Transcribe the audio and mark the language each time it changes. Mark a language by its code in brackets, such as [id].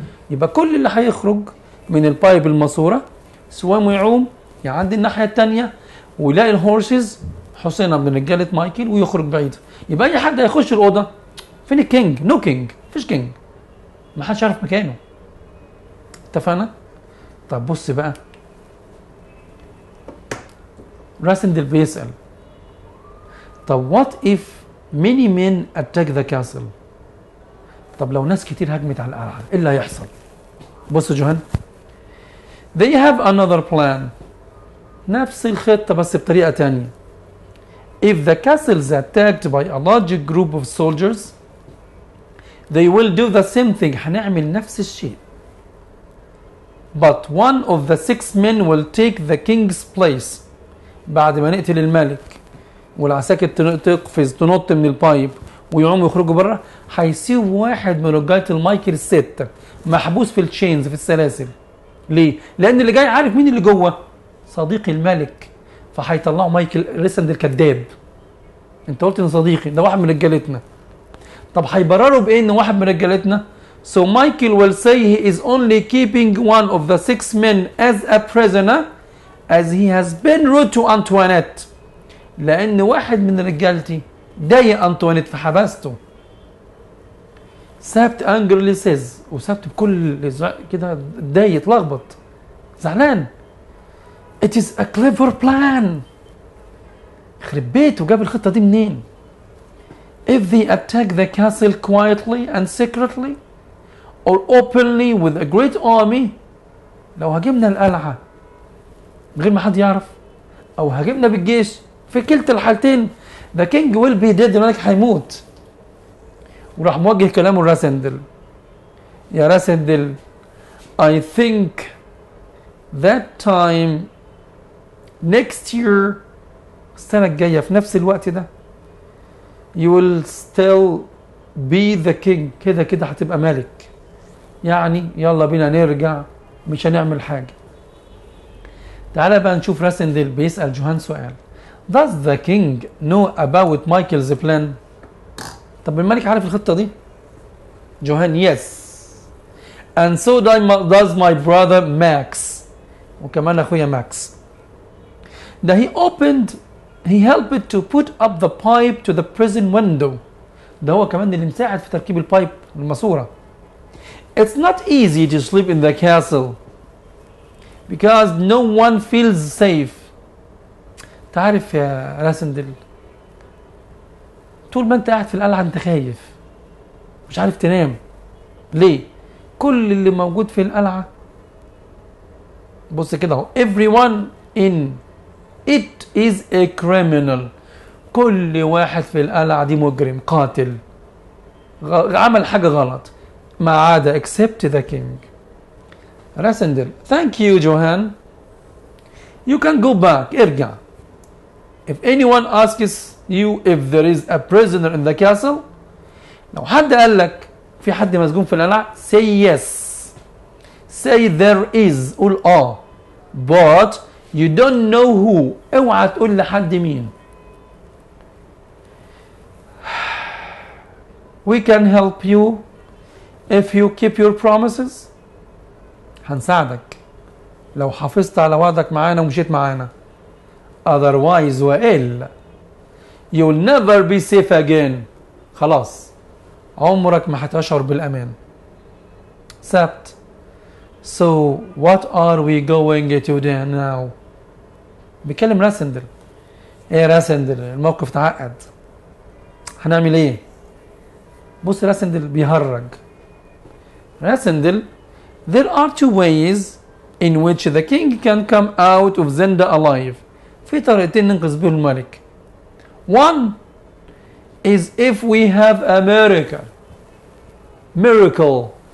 [ar] يبقى كل اللي هيخرج من البايب الماسورة سوام ويعوم يعدي الناحية الثانية ويلاقي الهورسز حصينة من رجالة مايكل ويخرج بعيد. يبقى أي حد هيخش الأوضة، فين الكينج؟ [en] no king, [ar] مفيش كينج، ما حدش عارف مكانه. اتفقنا؟ طب بص بقى، راسندل بيسأل طب [en] what if many men attack the castle؟ [ar] طب لو ناس كتير هجمت على القلعة ايه اللي هيحصل؟ بص يا جوهان، [en] they have another plan. [ar] نفس الخطة بس بطريقة تانية. [en] If the castle is attacked by a large group of soldiers, they will do the same thing. [ar] هنعمل نفس الشيء. [en] But one of the 6 men will take the king's place. [ar] بعد ما نقتل الملك والعساكر تقفز تنط من البايب ويقوموا يخرجوا بره، هيسيبوا واحد من رجاله المايكل الستة محبوس في التشينز، في السلاسل. ليه؟ لأن اللي جاي عارف مين اللي جوه؟ صديق الملك. فهيطلعوا مايكل ريسند الكذاب. أنت قلت إن صديقي ده واحد من رجالتنا. طب هيبرروا بإيه إن واحد من رجالتنا؟ [en] So Michael will say he is only keeping one of the 6 men as a prisoner as he has been rude to Antoinette. [ar] لأن واحد من رجالتي ضايق أنطوانيت فحبسته. سابت [en] angrily says, [ar] وسابت بكل كده اتضايق اتلخبط زعلان. [en] It is a clever plan. [ar] يخرب بيته جاب الخطة دي منين؟ [en] If they attack the castle quietly and secretly or openly with a great army. [ar] لو هاجمنا القلعة من غير ما حد يعرف أو هاجمنا بالجيش، في كلتا الحالتين [en] the king will be dead. [ar] الملك هيموت. وراح موجه كلامه لراسندل. [en] يا Rassendyll I think that time next year، [ar] السنة الجاية في نفس الوقت ده [en] you will still be the king. [ar] كده كده هتبقى ملك. يعني يلا بينا نرجع، مش هنعمل حاجة. تعالى بقى نشوف راسندل بيسأل جوهان سؤال. [en] Does the king know about Michael's plan؟ [ar] طب الملك عارف الخطة دي؟ [en] Johann yes. And so does my brother Max. [ar] وكمان أخويا ماكس. [en] That he helped to put up the pipe to the prison window. [ar] ده هو كمان اللي مساعد في تركيب البايب الماسورة. [en] It's not easy to sleep in the castle because no one feels safe. [ar] تعرف يا راسندل، طول ما انت قاعد في القلعة انت خايف مش عارف تنام. ليه؟ كل اللي موجود في القلعة بص كده اهو [en] everyone in it is a criminal. [ar] كل واحد في القلعة دي مجرم قاتل عمل حاجة غلط ما عدا [en] except the king. Rassendyll thank you Johann. You can go back. [ar] ارجع. [en] If anyone asks you if there is a prisoner in the castle, [ar] لو حد قال لك في حد مسجون في القلعة [en] say yes. say there is. [ar] قول [en] but you don't know who. [ar] اوعى تقول لحد مين. [en] We can help you if you keep your promises. [ar] هنساعدك لو حافظت على وعدك معانا ومشيت معانا. [en] Otherwise [ar] وإلا [en] you'll never be safe again. [ar] خلاص عمرك ما هتشعر بالأمان. سبت. [en] So what are we going to do now? [ar] بيكلم راسندل. ايه راسندل الموقف تعقد هنعمل ايه؟ بص راسندل بيهرج. [en] Rassendyll there are two ways in which the king can come out of Zenda alive. [ar] في طريقتين ننقذ بيهم الملك. [en] One is if we have a miracle.